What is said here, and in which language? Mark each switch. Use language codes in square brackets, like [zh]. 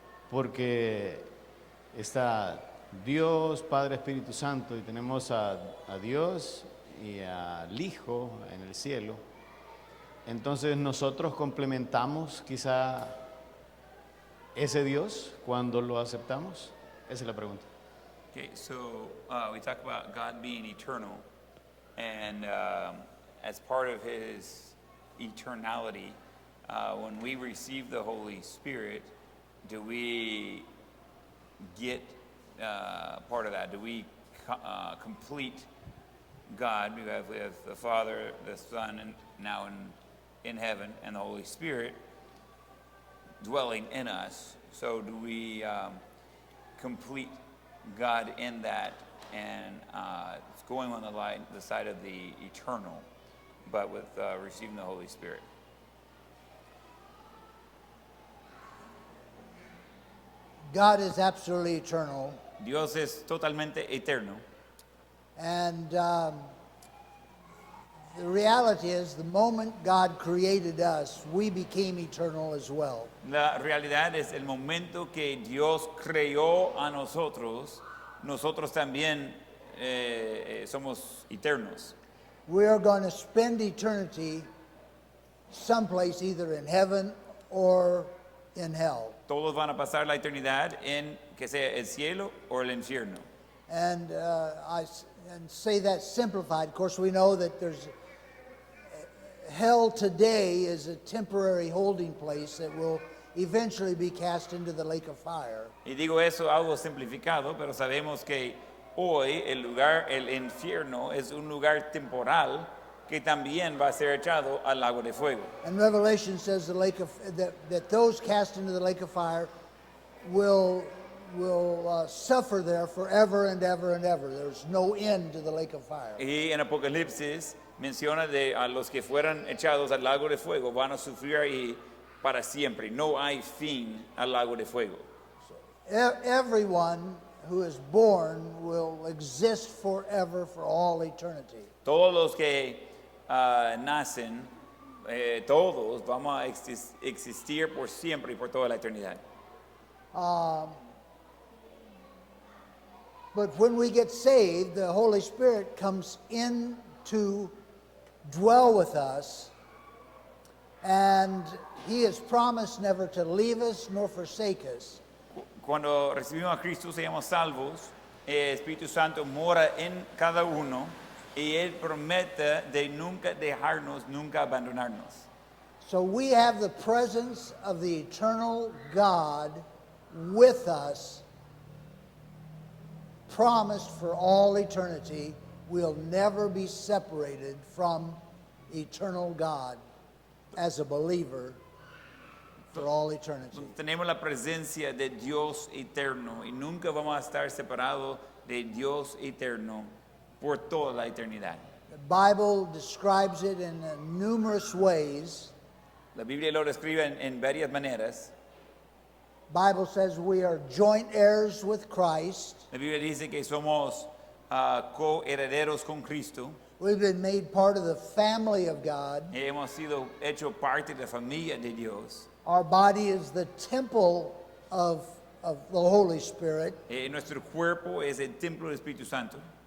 [es] Porque está Dios, Padre, Espíritu Santo, y tenemos a Dios y al Hijo en el cielo. Entonces nosotros complementamos quizá ese Dios cuando lo aceptamos. Esa es la pregunta. [en] Okay, so we talk about God being eternal, and as part of His eternality, when we receive the Holy Spirit, do we get part of that? Do we complete God? We have the Father, the Son, and now in heaven, and the Holy Spirit dwelling in us. So do we complete God in that, and it's going on the side of the eternal, but with receiving the Holy Spirit? God is absolutely eternal, [es] Dios es totalmente eterno, [en] and the reality is the moment God created us, we became eternal as well. [es] La realidad es el momento que Dios creó a nosotros, nosotros también somos eternos. [en] We are going to spend eternity someplace either in heaven or in hell. [es] Todos van a pasar la eternidad en que sea el cielo o el infierno. [en] And and say that simplified. Of course, we know that there's hell today is a temporary holding place that will eventually be cast into the lake of fire. [es] Y digo eso algo simplificado, pero sabemos que hoy el infierno es un lugar temporal que también va a ser echado al lago de fuego. [en] And Revelation says that those cast into the lake of fire will will suffer there forever and ever and ever. There's no end to the lake of fire. [es] Y en Apocalipsis menciona de a los que fueran echados al lago de fuego van a sufrir ahí para siempre. No hay fin al lago de fuego. [en] Everyone who is born will exist forever for all eternity. [es] Todos los que nacen, todos vamos a existir por siempre y por toda la eternidad. [en] But when we get saved, the Holy Spirit comes in to dwell with us, and He has promised never to leave us nor forsake us. [es] Cuando recibimos a Cristo, seamos salvos, el Espíritu Santo mora en cada uno y Él promete de nunca dejarnos, nunca abandonarnos. [en] So we have the presence of the eternal God with us, promised for all eternity. We'll never be separated from eternal God as a believer for all eternity. [es] Tenemos la presencia de Dios eterno y nunca vamos a estar separados de Dios eterno por toda la eternidad. [en] The Bible describes it in numerous ways. [es] La Biblia lo describe en varias maneras. [en] Bible says we are joint heirs with Christ. [es] La Biblia dice que somos coherederos con Cristo. [en] We've been made part of the family of God. [es] Hemos sido hecho parte de la familia de Dios. [en] Our body is the temple of the Holy Spirit. [es] Nuestro cuerpo es el templo del Espíritu Santo.